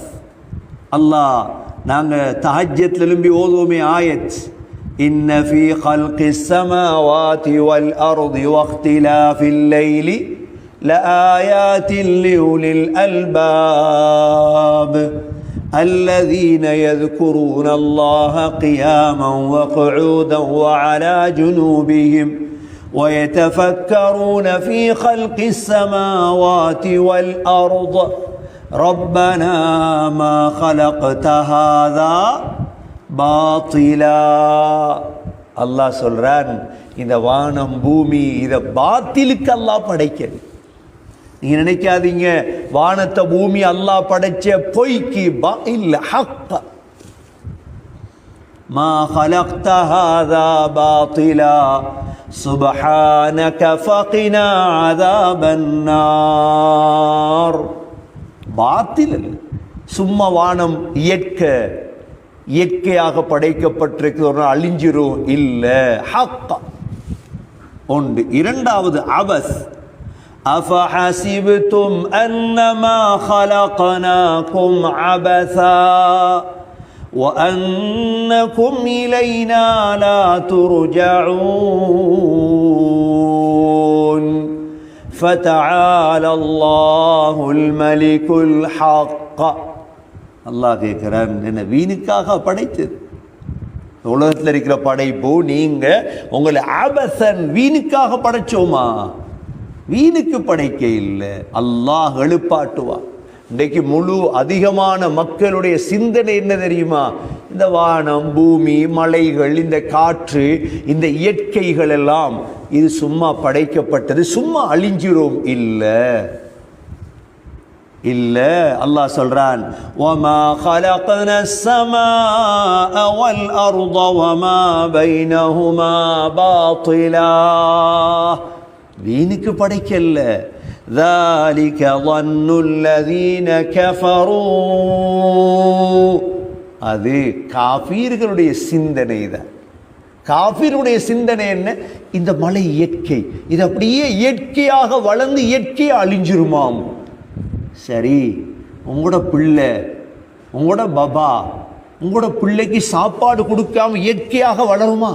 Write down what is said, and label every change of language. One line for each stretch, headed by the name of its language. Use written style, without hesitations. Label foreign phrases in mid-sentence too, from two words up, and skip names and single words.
Tamil: அல்லாஹ் நாங்க தஹஜ்ஜத்ல எழும்பி ஓதுவோமே ஆயத்,
Arabic: إن في خلق السماوات والأرض واختلاف الليل لآيات لأولي الألباب الذين يذكرون الله قياما وقعودا وعلى جنوبهم ويتفكرون في خلق السماوات والأرض ربنا ما خلقت هذا باطلا.
Tamil: அல்லாஹ் சொல்றான், இந்த வானம் பூமி இதை பாத்திலுக்கு அல்லாஹ் படைக்கிறது. நீங்க நினைக்காதீங்க வானத்தை பூமி அல்லாஹ் படைச்ச பொய்க்கு, இல்ல, ஹக்க.
Arabic: மா خلقت هذا باطلا سبحانك فقنا عذاب النار.
Tamil: பாத்தில் சும்மா வானம் இயற்கையாக படைக்கப்பட்டிருக்கு, ஒரு நாள் அழிஞ்சிரும், இல்ல, ஹக்க உண்டு. இரண்டாவது அபஸ்.
Arabic: أفحسبتم أنما خلقناكم عبثا وأنكم إلينا لا ترجعون فتعالى الله الملك الحق.
Tamil: அல்லாஹ் கேட்கிறான், என்ன வீணுக்காக படைத்தது? உலகத்தில் இருக்கிற படைப்பு நீங்க உங்களை அபசன் வீணுக்காக படைச்சோமா? வீணுக்கு படைக்க இல்லை, அல்லாஹ் எழுப்பாட்டுவா. இன்றைக்கு அதிகமான மக்களுடைய சிந்தனை என்ன தெரியுமா? இந்த வானம் பூமி மலைகள் இந்த காற்று இந்த இயற்கைகள் எல்லாம் இது சும்மா படைக்கப்பட்டது, சும்மா அழிஞ்சிரும். இல்ல, அல்லாஹ் சொல்றான்,
Arabic: وَمَا خَلَقْنَا السَّمَاءَ وَالْأَرْضَ وَمَا بَيْنَهُمَا بَاطِلًا.
Tamil: வீணுக்கு படைக்கல்ல.
Arabic: ذَلِكَ ظَنُّ الَّذِينَ كَفَرُوا.
Tamil: அது காஃபிர்களுடைய சிந்தனை தான். காஃபிருடைய சிந்தனை என்ன? இந்த மலை இயற்கை, இது அப்படியே இயற்கையாக வளர்ந்து இயற்கையா அழிஞ்சிருமாம். சரி, உங்களோட பிள்ளை, உங்களோட பாபா, உங்களோட பிள்ளைக்கு சாப்பாடு கொடுக்காம இயற்கையாக வளருமா?